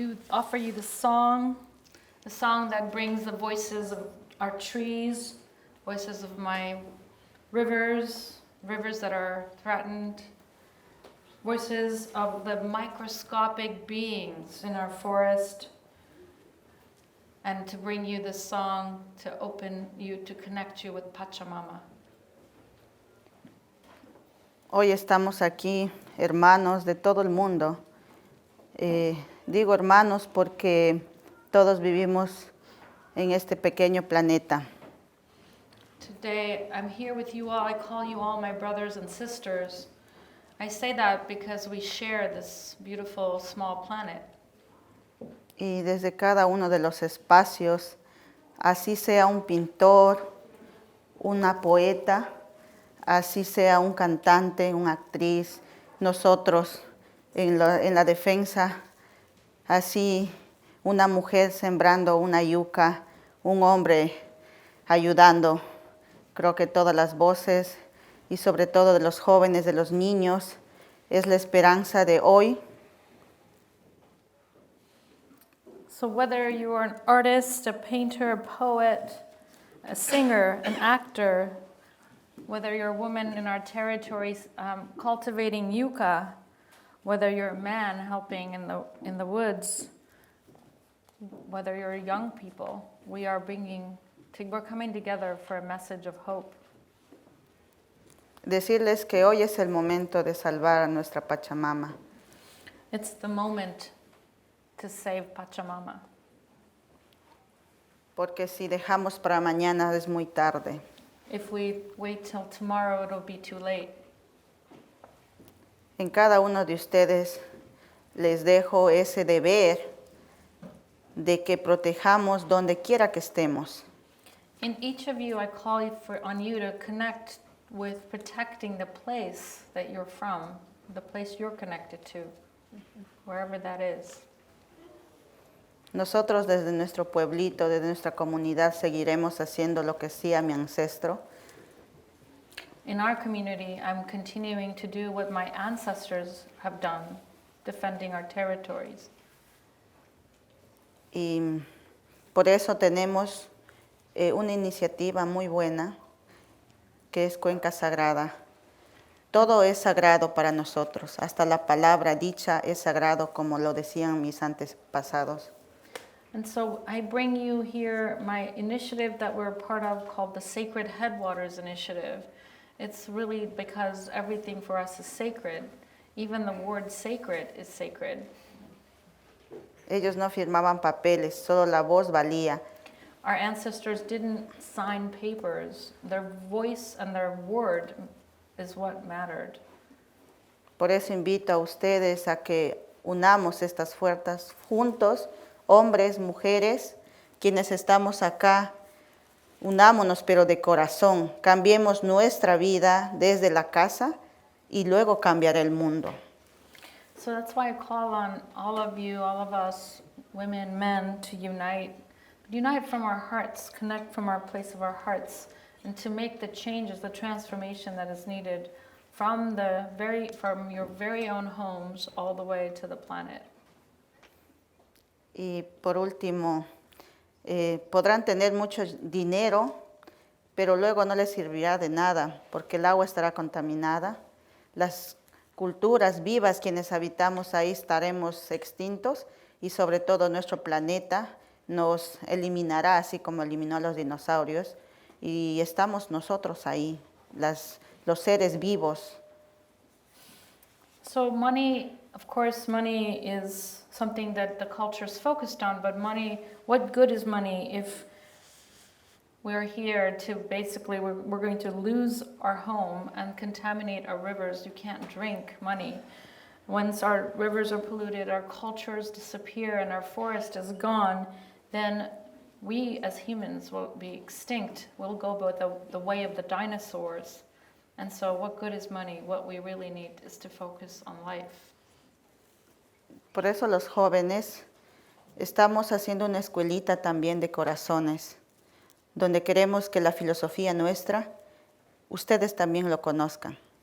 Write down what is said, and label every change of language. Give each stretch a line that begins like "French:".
English: offer you the song that brings the voices of our trees, voices of my rivers that are threatened, voices of the microscopic beings in our forest, and to bring you this song to open you, to connect you with Pachamama.
Spanish: Hoy estamos aquí, hermanos de todo el mundo. Digo hermanos porque todos vivimos en este pequeño planeta.
English: Today, I'm here with you all. I call you all my brothers and sisters. I say that because we share this beautiful small planet.
Spanish: Y desde cada uno de los espacios, así sea un pintor, una poeta, así sea un cantante, una actriz, nosotros en la defensa, así una mujer sembrando una yuca, un hombre ayudando. Creo que todas las voces y sobre todo de los jóvenes, de los niños, es la esperanza de hoy.
English: So whether you are an artist, a painter, a poet, a singer, an actor, whether you're a woman in our territories cultivating yucca, whether you're a man helping in the woods, whether you're young people, we're coming together for a message of hope.
Spanish: Decirles que hoy es el momento de salvar a nuestra Pachamama.
English: It's the moment to save Pachamama.
Spanish: Porque si dejamos para mañana es muy tarde.
English: If we wait till tomorrow, it'll be too late.
Spanish: En cada uno de ustedes les dejo ese deber de que protejamos donde quiera que estemos.
English: In each of you, I call on you to connect with protecting the place that you're from, the place you're connected to, wherever that is.
Spanish: Nosotros desde nuestro pueblito, desde nuestra comunidad, seguiremos haciendo lo que hacía mi ancestro.
English: In our community, I'm continuing to do what my ancestors have done, defending our territories.
Spanish: Y por eso tenemos una iniciativa muy buena, que es Cuenca Sagrada. Todo es sagrado para nosotros, hasta la palabra dicha es sagrado, como lo decían mis antepasados.
English: And so I bring you here my initiative that we're a part of called the Sacred Headwaters Initiative. It's really because everything for us is sacred. Even the word sacred is sacred.
Spanish: Ellos no firmaban papeles, solo la voz valía.
English: Our ancestors didn't sign papers. Their voice and their word is what mattered.
Spanish: Por eso invito a ustedes a que unamos estas fuerzas juntos, hombres, mujeres, quienes estamos acá, unámonos pero de corazón, cambiemos nuestra vida desde la casa y luego cambiará el mundo.
English: So that's why I call on all of you, all of us, women, men, to unite from our hearts, connect from our place of our hearts, and to make the changes, the transformation that is needed from your very own homes all the way to the planet.
Spanish: Y por último, podrán tener mucho dinero, pero luego no les servirá de nada, porque el agua estará contaminada. Las culturas vivas, quienes habitamos ahí, estaremos extintos y sobre todo nuestro planeta nos eliminará, así como eliminó a los dinosaurios. Y estamos nosotros ahí, los seres vivos.
English: So money, of course, money is something that the culture is focused on, but money, what good is money if we're here to basically, we're going to lose our home and contaminate our rivers. You can't drink money. Once our rivers are polluted, our cultures disappear and our forest is gone, then we as humans will be extinct. We'll go by the way of the dinosaurs. And so what good is money? What we really need is to focus on life.
Spanish: Por eso los jóvenes estamos haciendo una escuelita también de corazones, donde queremos que la filosofía nuestra, ustedes también lo conozcan.